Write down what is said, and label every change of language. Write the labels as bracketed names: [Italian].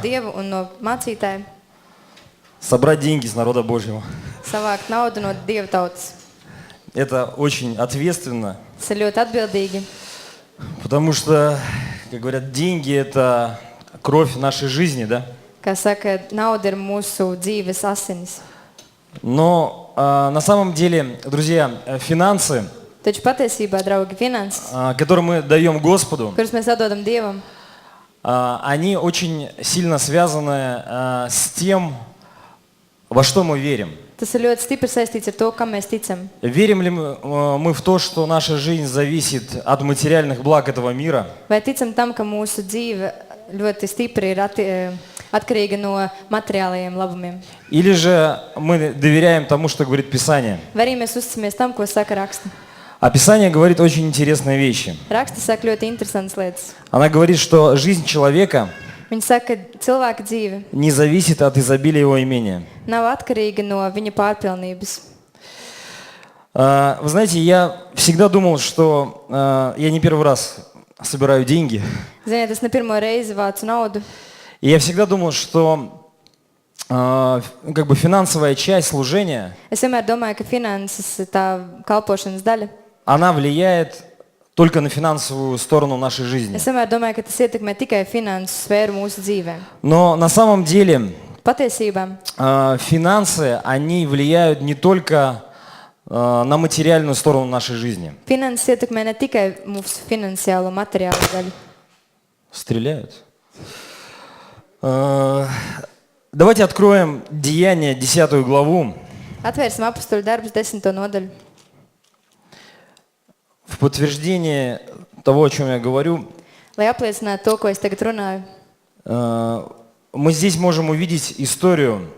[Latvian] Dieva un no mācītāja [Russian] собрать деньги с народа Божьего. [Latvian] savākt naudu no Dieva tautas. [Russian] Это очень ответственно, [Latvian] Tas ir ļoti atbildīgi, [Russian] потому что, как говорят, деньги – это кровь нашей жизни, да? [Latvian] kā saka, nauda ir mūsu dzīves asinis. [Russian] Но на самом деле, друзья, финансы, [Latvian] Taču patiesībā, draugi, finanses, [Russian] которые мы даем Господу, [Latvian] kuras mēs atdodam Dievam, [Russian] они очень сильно связаны с тем, во что мы верим. [Latvian] tas ir ļoti stipri saistīts ar to, kam mēs ticam. [Russian] Верим ли мы в то, что наша жизнь зависит от материальных благ этого мира? [Latvian] Vai ticam tam, ka mūsu dzīve ļoti stipri ir atkarīga no materiālajiem labumiem? [Russian] Или же мы доверяем тому, что говорит Писание? [Latvian] Vai arī mēs uzticamies tam, ko saka raksta? [Russian] А Писание говорит очень интересные вещи. [Latvian] Raksta saka ļoti interesantas lietas. [Russian] Она говорит, что жизнь человека [Latvian] Viņa saka, ka cilvēka dzīve [Russian] не зависит от изобилия его имения. [Latvian] nav atkarīga no viņa pārpilnības. [Russian] Вы знаете, я всегда думал, что я не первый раз собираю деньги. [Latvian] Ziniet, es ne pirmo reizi vācu naudu. [Russian] И я всегда думал, что как бы финансовая часть служения, [Latvian] Es vienmēr domāju, ka finanses, tā kalpošanas daļa, [Russian] она влияет только на финансовую сторону нашей жизни. [Latvian] es vienmēr domāju, ka tas ietekmē tikai finansu sfēru mūsu dzīvē. [Russian] Но на самом деле [Latvian] Patiesībā [Russian] финансы, они влияют не только на материальную сторону нашей жизни. [Latvian] finanses ietekmē ne tikai mūsu finansiālo materiālo daļu. [Russian] Стреляют. Давайте откроем Деяния, 10 главу, [Latvian] Atvērsim apakstuļu darbus 10. nodaļu. [Russian] в подтверждение того, о чем я говорю. [Latvian] Lai apliecinātu to, ko es tagad runāju. [Russian] Мы здесь можем увидеть историю